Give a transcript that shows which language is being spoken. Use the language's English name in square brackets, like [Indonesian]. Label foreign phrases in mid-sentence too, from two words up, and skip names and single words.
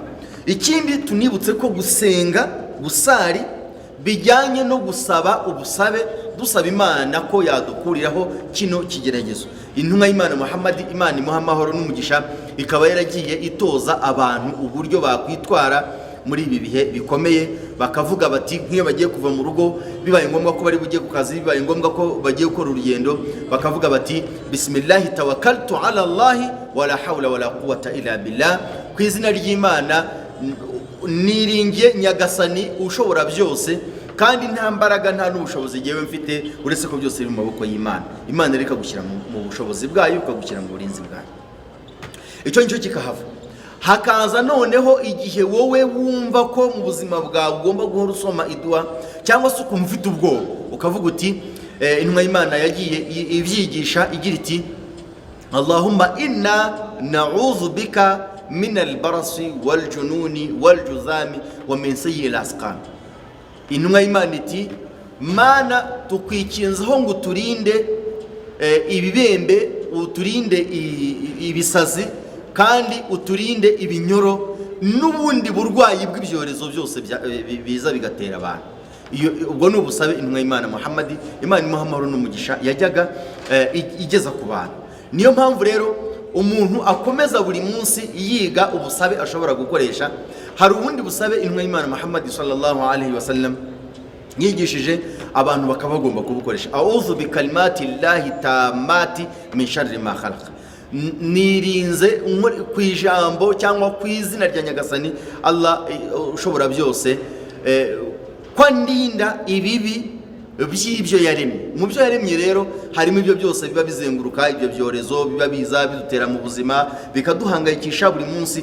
[Kinyarwanda] Ikindi tunibutse ko gusenga, gusari bijyanye no gusaba ubusabe, dusaba Imana ko yadukuriraho kino kigeragezo. Intumwa y'Imana Muhammad, Imana imuha amahoro n'umugisha, ikaba yaragiye itoza abantu uburyo bakwitwara muri ibi bihe bikomeye. Bakavuga bati nk'iyo bagiye kuva mu rugo, bibaye ngombwa ko bari bujye ku kazi, bibaye ngombwa ko bagiye gukora urugendo, bakavuga bati [Arabic] بسم الله توكلت على الله ولا حول ولا قوة إلا بالله, [Kinyarwanda] ku izina ry'Imana niringiye Nyagasani ushobora byose, kandi nta mbaraga nta n'ubushobozi ngewe mfite uretse ko byose biri mu maboko y'Imana. Imana reka gushyira mu bushobozi bwayo, ukagushyira mu burinzi bwayo. Icyo nicyo kikahava. Hakaza noneho igihe wowe wumva ko mu buzima bwawe ugomba guhora usoma idua, cyangwa se ukumva ufite ubwoba, ukavuga uti intumwa y'Imana yagiye ibyigisha igira iti [Arabic] اللهم إنا نعوذ بك من البرص والجنون والجذام ومن سيء الأسقام. [Kinyarwanda] Intumwa y'Imana iti Mana tukwikinzaho ngo uturinde ibibembe, uturinde ibisazi, kandi uturinde ibinyoro n'ubundi burwayi bw'ibyorezo byose biza bigatera abantu. Ubwo ni ubusabe intumwa y'Imana Muhammad, Imana imuha amahoro n'umugisha, yajyaga igeza ku bantu. Niyo mpamvu rero umuntu akomeza buri munsi yiga ubusabe ashobora gukoresha. Hari ubundi busabe intumwa y'Imana Muhammad [Arabic] صلى الله عليه وسلم [Kinyarwanda] yigishije abantu bakaba bagomba kubukoresha. [Arabic] أعوذ بكلمات الله التامات من شر ما خلق. [Kinyarwanda] Nirinze ku ijambo cyangwa ku izina rya Nyagasani Allah ushobora byose, ko ndinda ibibi by'ibyo yaremye. Mu byo yaremye rero harimo ibyo byose biba bizenguruka, ibyo byorezo biba biza bidutera mu buzima, bikaduhangayikisha buri munsi.